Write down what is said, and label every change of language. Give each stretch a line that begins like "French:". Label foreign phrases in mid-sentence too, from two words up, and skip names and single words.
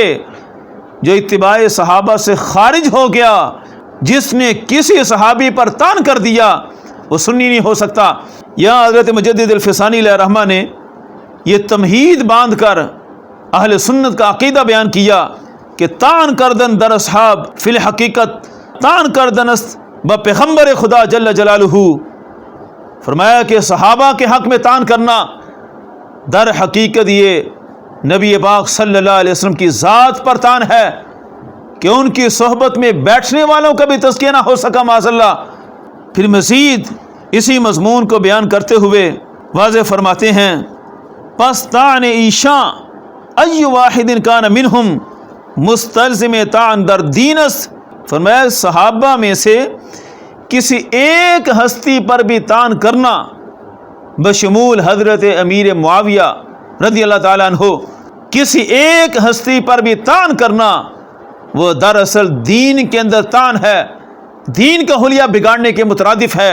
Urdu: جو اتباع صحابہ سے خارج ہو گیا، جس نے کسی صحابی پر طعن کر دیا، وہ سنی نہیں ہو سکتا۔ یہاں حضرت مجدد الفسانی علیہ الرحمہ نے یہ تمہید باندھ کر اہل سنت کا عقیدہ بیان کیا کہ
Persian: طعن کردن در اصحاب فی الحقیقت طعن کردن است با پیغمبر خدا جل جلالہ۔
Urdu: فرمایا کہ صحابہ کے حق میں طعن کرنا در حقیقت یہ نبی پاک صلی اللہ علیہ وسلم کی ذات پر طعن ہے کہ ان کی صحبت میں بیٹھنے والوں کا بھی تزکیہ نہ ہو سکا معاذ اللہ۔ پھر مزید اسی مضمون کو بیان کرتے ہوئے واضح فرماتے ہیں
Persian: پس طعن ایشاں ای واحد کان منہم مستلزم طعن در دین است۔
Urdu: فرمایا صحابہ میں سے کسی ایک ہستی پر بھی طعن کرنا بشمول حضرت امیر معاویہ رضی اللہ تعالیٰ عنہ، کسی ایک ہستی پر بھی طعن کرنا وہ دراصل دین کے اندر طعن ہے، دین کا حلیہ بگاڑنے کے مترادف ہے۔